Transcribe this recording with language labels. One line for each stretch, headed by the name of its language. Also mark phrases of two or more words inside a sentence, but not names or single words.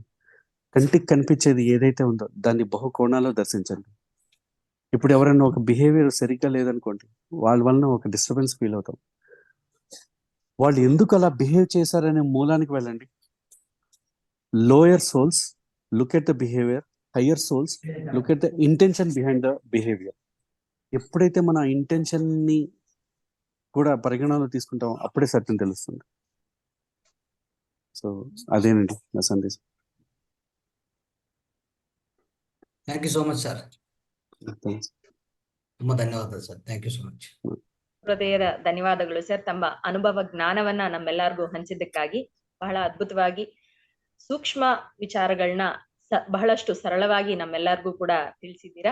Telugu: కంటికి కనిపించేది ఏదైతే ఉందో దాన్ని బహుకోణాల్లో దర్శించండి. ఇప్పుడు ఎవరైనా ఒక బిహేవియర్ సరిగ్గా లేదనుకోండి, వాళ్ళ వలన ఒక డిస్టర్బెన్స్ ఫీల్ అవుతాం. వాళ్ళు ఎందుకు అలా బిహేవ్ చేశారనే మూలానికి వెళ్ళండి.
English: lower souls look at the behavior, higher souls look at the intention behind the behavior.
Telugu: ఎప్పుడైతే మన ఇంటెన్షన్ ని కూడా పరిగణనలో తీసుకుంటామో అప్పుడే సత్యం తెలుస్తుంది. సో అదేనండి నా సందేశం.
English: thank you so much sir.
Kannada: ತುಂಬಾ ಧನ್ಯವಾದ ಸರ್.
English: thank you so much.
Kannada: ಹೃದಯದ ಧನ್ಯವಾದಗಳು ಸರ್. ತಮ್ಮ ಅನುಭವ ಜ್ಞಾನವನ್ನ ನಮ್ಮೆಲ್ಲರಿಗೂ ಹಂಚಿದ್ದಕ್ಕಾಗಿ. ಬಹಳ ಅದ್ಭುತವಾಗಿ ಸೂಕ್ಷ್ಮ ವಿಚಾರಗಳನ್ನ ಬಹಳಷ್ಟು ಸರಳವಾಗಿ ನಮ್ಮೆಲ್ಲರಿಗೂ ಕೂಡ ತಿಳಿಸಿದ್ದೀರಾ.